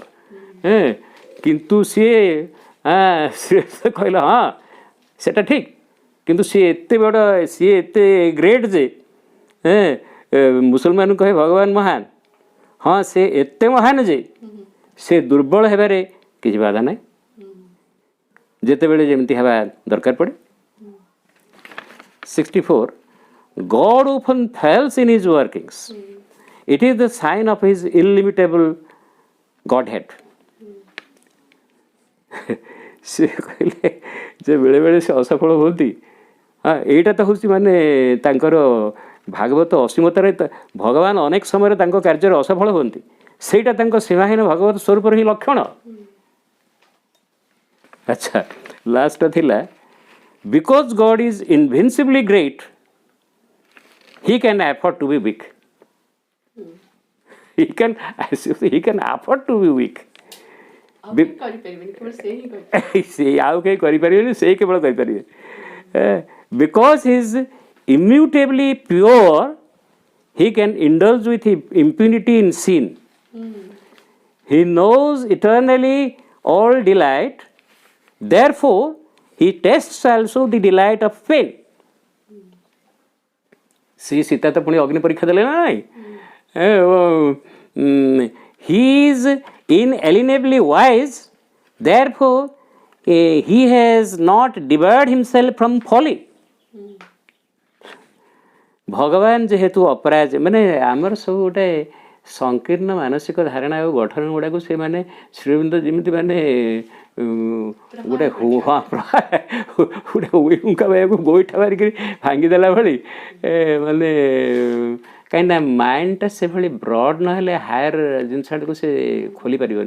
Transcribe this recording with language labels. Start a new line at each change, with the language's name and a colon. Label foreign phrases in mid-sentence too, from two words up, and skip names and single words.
Odia: କିନ୍ତୁ ସିଏ କହିଲେ ହଁ ସେଟା ଠିକ୍, କିନ୍ତୁ ସିଏ ଏତେ ବଡ଼, ସିଏ
English: so great
Odia: ଯେ ମୁସଲମାନ କହେ ଭଗବାନ ମହାନ, ହଁ ସେ ଏତେ ମହାନ ଯେ ସେ ଦୁର୍ବଳ ହେବାରେ କିଛି ବାଧା ନାହିଁ, ଯେତେବେଳେ ଯେମିତି ହେବା ଦରକାର ପଡ଼େ।
English: 64 God often fails in his workings. It is the sign of his illimitable Godhead।
Odia: ସେ କହିଲେ ଯେ ବେଳେବେଳେ ସେ ଅସଫଳ ହୁଅନ୍ତି। ହଁ, ଏଇଟା ତ ହେଉଛି ମାନେ ତାଙ୍କର ଭାଗବତ ଅସୀମତାରେ ଭଗବାନ ଅନେକ ସମୟରେ ତାଙ୍କ କାର୍ଯ୍ୟରେ ଅସଫଳ ହୁଅନ୍ତି, ସେଇଟା ତାଙ୍କ ସୀମାହୀନ ଭଗବତ ସ୍ୱରୂପର ହିଁ ଲକ୍ଷଣ। ଆଚ୍ଛା, ଲାଷ୍ଟ ଥିଲା,
English: because God is invincibly great he can afford to be weak. he can afford to be weak।
Odia: ସେ ଆଉ କେହି କରିପାରିବେନି, ସେଇ କେବଳ କରିପାରିବେ।
English: Because he is immutably pure, he can indulge with impunity in sin। He knows eternally all delight, therefore he tastes also the delight of pain।
Odia: ଶ୍ରୀ ସୀତା ତ ପୁଣି ଅଗ୍ନି ପରୀକ୍ଷା ଦେଲେ ନା ନାହିଁ।
English: he is inalienably wise, therefore he has not debarred himself from folly।
Odia: ଭଗବାନ ଯେହେତୁ ଅପରାଜ, ମାନେ ଆମର ସବୁ ଗୋଟେ ସଂକୀର୍ଣ୍ଣ ମାନସିକ ଧାରଣା ଆଉ ଗଠନ ଗୁଡ଼ାକୁ ସେମାନେ ଶ୍ରୀଅରବିନ୍ଦ ଯେମିତି ମାନେ ଗୋଟେ ହଁ ଗୋଟେ ଉଇହୁଙ୍କା ଭାଇକୁ ଗୋଇଠା ମାରିକିରି ଭାଙ୍ଗିଦେଲା ଭଳି ମାନେ କାହିଁକିନା ମାଇଣ୍ଡଟା ସେଭଳି
English: broad
Odia: ଜିନିଷଟାକୁ ସେ ଖୋଲି ପାରିବନି।